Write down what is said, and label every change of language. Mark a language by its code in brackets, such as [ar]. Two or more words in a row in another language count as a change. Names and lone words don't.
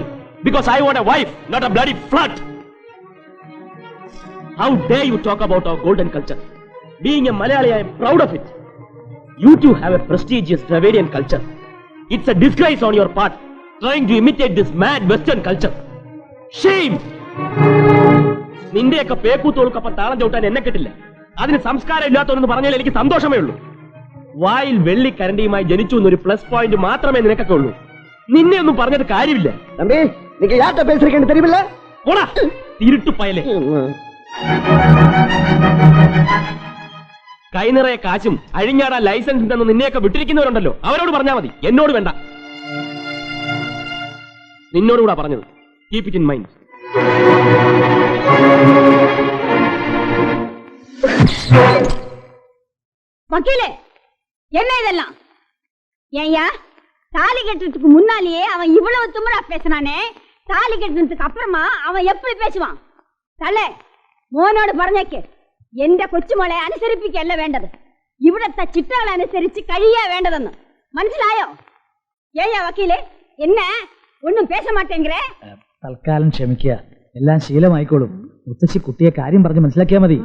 [en] Because I want a wife, not a bloody flirt. How dare you talk about our golden culture? Being a Malayali, I am proud of it. You too have a prestigious Dravidian culture. It's a disgrace on your part, trying to imitate this mad Western culture. Shame! [ml] നിന്റെയൊക്കെ പേക്കൂത്തോൾക്കൊപ്പം താളം ചവിട്ടാൻ എന്നെ കിട്ടില്ല. അതിന് സംസ്കാരം ഇല്ലാത്തവരെന്ന് പറഞ്ഞാൽ എനിക്ക് സന്തോഷമേ ഉള്ളൂ. വായിൽ വെള്ളിക്കരണ്ടിയുമായി ജനിച്ചു എന്നൊരു [en] plus point [ml] മാത്രമേ നിനക്കൊക്കെ ഉള്ളൂ. നിന്നെ ഒന്നും പറഞ്ഞത് കാര്യമില്ല. [ta] தம்பி, நீங்க யார்கிட்ட பேசுறீங்கன்னு தெரியுமில்ல? போடா திருட்டு பயலே. [ml] കൈനിറയെ കാശും അഴിഞ്ഞാടാൻ ലൈസൻസ് ഉണ്ടെന്ന് നിന്നെയൊക്കെ വിട്ടിരിക്കുന്നവരുണ്ടല്ലോ, അവരോട് പറഞ്ഞാൽ മതി. എന്നോട് വേണ്ട. നിന്നോടുകൂടാ പറഞ്ഞത്. [en] keep it in mind. [ta] வக்கீலே, என்ன இதெல்லாம்? ஏய்யா, தாலி கட்டுறதுக்கு முன்னாலேயே அவன் இவ்வளவு திமிரா பேசினானே, தாலி கட்டுறதுக்கு அப்புறமா அவன் எப்படி பேசுவான்? [ml] തള്ളേ, മോനോട് പറഞ്ഞേക്ക്, എന്റെ കൊച്ചുമോളെ അനുസരിപ്പിക്കല്ല വേണ്ടത്, ഇവിടത്തെ ചിട്ടകൾ അനുസരിച്ച് കഴിയാ വേണ്ടതെന്ന്. മനസ്സിലായോ? [ta] ஏய்யா வக்கீலே, என்னை ஒன்னும் பேச மாட்டேங்கே. [ml] തൽക്കാലം ക്ഷമിക്കുക, എല്ലാം ശീലമായിക്കോളും. മുത്തശ്ശി കുട്ടിയെ കാര്യം പറഞ്ഞ് മനസ്സിലാക്കിയാ മതി.